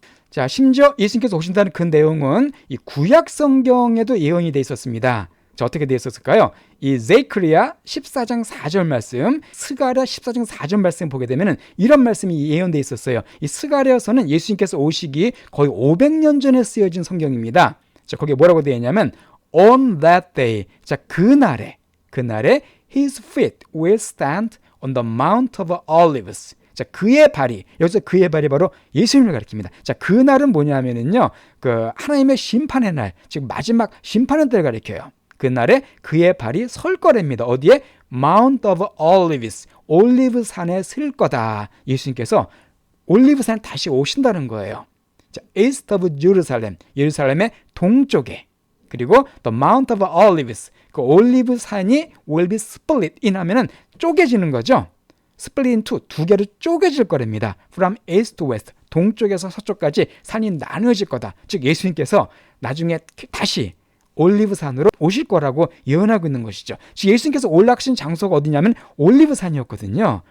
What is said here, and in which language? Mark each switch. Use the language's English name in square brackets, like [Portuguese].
[Korean] 자, 심지어 예수님께서 오신다는 그 내용은 이 구약 성경에도 예언이 되어 있었습니다. 자, 어떻게 되어 있었을까요? 이 제크리야 14장 4절 말씀, 스가랴 14장 4절 말씀 보게 되면 이런 말씀이 예언되어 있었어요. 이 스가랴서는 예수님께서 오시기 거의 500년 전에 쓰여진 성경입니다. 자, 거기에 뭐라고 되어 있냐면 [English] on that day, [Korean] 자, 그날에 [English] his feet will stand on the Mount of Olives. [Korean] 자, 그의 발이, 여기서 그의 발이 바로 예수님을 가리킵니다. 자, 그날은 뭐냐면은요, 그 하나님의 심판의 날, 즉 마지막 심판의 때를 가리켜요. 그날에 그의 발이 설 거랍니다. 어디에? Mount of Olives, 올리브 산에 설 거다. 예수님께서 올리브 산에 다시 오신다는 거예요. [English] 자, East of Jerusalem, [Korean] 예루살렘의 동쪽에, 그리고 [English] the Mount of Olives, [Korean] 그 올리브 산이 [English] will be split in [Korean] 하면은 쪼개지는 거죠. [English] split into [Korean] 두 개로 쪼개질 거랍니다. [English] From east to west, [Korean] 동쪽에서 서쪽까지 산이 나누어질 거다. 즉 예수님께서 나중에 다시 올리브산으로 오실 거라고 예언하고 있는 것이죠. 즉 예수님께서 올라가신 장소가 어디냐면 올리브산이었거든요.